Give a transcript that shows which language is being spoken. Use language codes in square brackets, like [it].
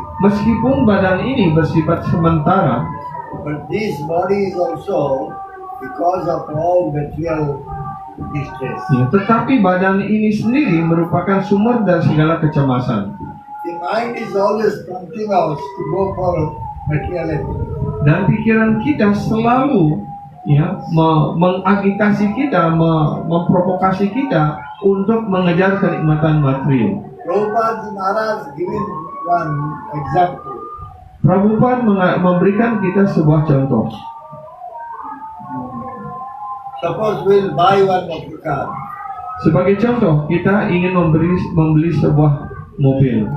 [id] Meskipun badan ini bersifat sementara, [en] but this body is also because of all material distress. [id] ya, tetapi badan ini sendiri merupakan sumber dari segala kecemasan. [en] The mind is always prompting us to go for materiality. [id] Dan pikiran kita selalu ya mengagitasi kita, memprovokasi kita untuk mengejar kenikmatan material. [en] Prabhupada Maharaj giving one example. [id] Prabhupada memberikan kita sebuah contoh. [en] Suppose we'll buy one motor car. [id] Sebagai contoh, kita ingin membeli sebuah mobil.